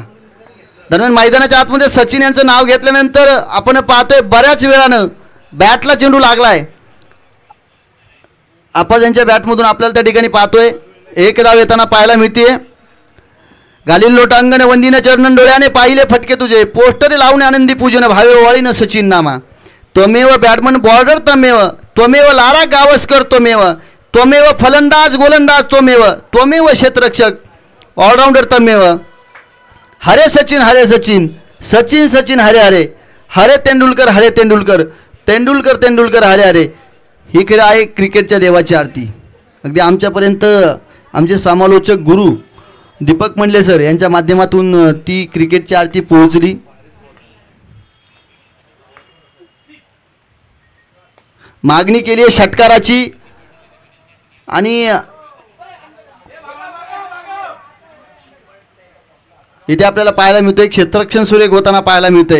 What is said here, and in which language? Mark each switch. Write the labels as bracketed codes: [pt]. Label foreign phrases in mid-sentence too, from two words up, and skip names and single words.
[mr] दरम्यान मैदानाच्या आतमध्ये सचिन यांचं नाव घेतल्यानंतर आपण पाहतोय बऱ्याच वेळानं बॅटला चेंडू लागलाय. आपण यांच्या बॅटमधून आपल्याला त्या ठिकाणी पाहतोय एक धाव येताना पाहायला मिळते. घालीन लोटांगण वंदीन चरणन, डोळ्याने पाहिले फटके तुझे, पोस्टर लावून आनंदी पूजन, भावे ओवाळीन सचिन नामा. [sa] त्वमेव बॅटमन बॉर्डर तमेव, त्वमेव लारा गावस्कर त्वमेव, त्वमेव [mr] फलंदाज गोलंदाज [sa] त्वमेव क्षेत्ररक्षक ऑलराऊंडर तमेव. हरे सचिन सचिन सचिन हरे हरे, हरे तेंडुलकर तेंडुलकर हरे हरे. [mr] ही खरं आहे क्रिकेटच्या देवाची आरती. अगदी आमच्यापर्यंत आमचे समालोचक गुरु दीपक मंडले सर यांच्या माध्यमातून ती क्रिकेटची आरती पोहोचली. मागणी केली आहे षटकाराची आणि इथे आपल्याला पाहायला मिळतोय क्षेत्ररक्षण सुरेख होताना पाहायला मिळतंय.